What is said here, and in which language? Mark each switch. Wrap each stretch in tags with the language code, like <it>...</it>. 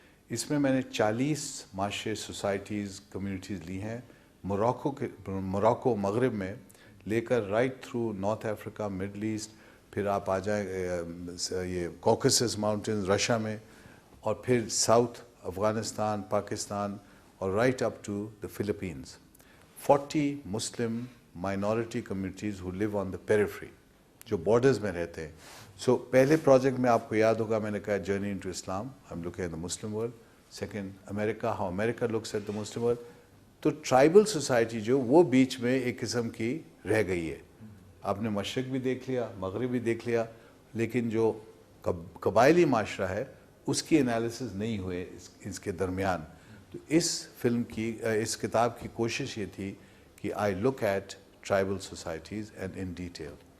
<ur>اس میں نے 40 معاشرے, سوسائٹیز, کمیونٹیز لی ہیں موراکو مغرب میں لے کر</ur> <en>right through north Africa,</en> <ur>مڈل ایسٹ, پھر آپ آ جائیں یہ کوکسس ماؤنٹینز رشیا میں, اور پھر ساؤتھ افغانستان, پاکستان, اور</ur> <en>Right up to the Philippines. 40 Muslim minority communities who live on the periphery,</en> <ur>جو بارڈرز میں رہتے ہیں. سو پہلے پروجیکٹ میں آپ کو یاد ہوگا میں نے کہا</ur> <en>Journey into Islam, I am looking at the Muslim world. Second America, how America looks at the Muslim world.</en> <ur>تو ٹرائبل سوسائٹی جو وہ بیچ میں ایک قسم کی رہ گئی ہے. آپ نے مشرق بھی دیکھ لیا, مغرب بھی دیکھ لیا, لیکن جو قبائلی معاشرہ ہے اس کی انالیسز نہیں ہوئے اس کے درمیان. تو اس کتاب کی کوشش یہ تھی کہ</ur> <en>I look at tribal societies and in detail.</en>